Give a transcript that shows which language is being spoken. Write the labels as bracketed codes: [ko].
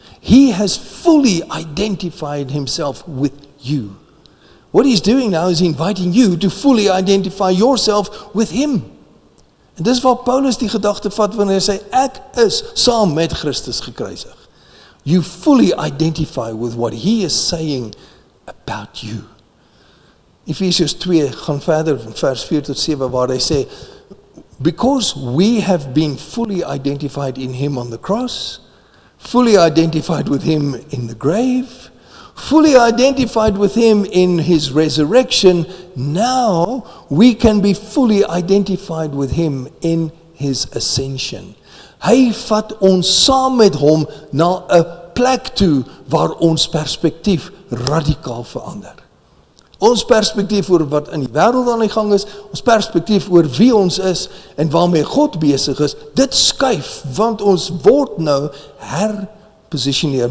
[en] He has fully identified himself with you. What he's doing now is inviting you to fully identify yourself with him. [af] En dis waar Paulus die gedagte vat wanneer hy sê, ek is saam met Christus gekruisig. [en] You fully identify with what he is saying about you. [af] Ephesians 2 gaan verder van vers 4-7 waar hy sê, [en] because we have been fully identified in him on the cross, fully identified with him in the grave, fully identified with him in his resurrection, now we can be fully identified with him in his ascension. [af] Hy vat ons saam met hom na 'n plek toe waar ons perspektief radikaal verander. Ons perspektief oor wat in die wêreld aan die gang is, ons perspektief oor wie ons is en waarmee God besig is, dit skuif, want ons word nou herposisioneer.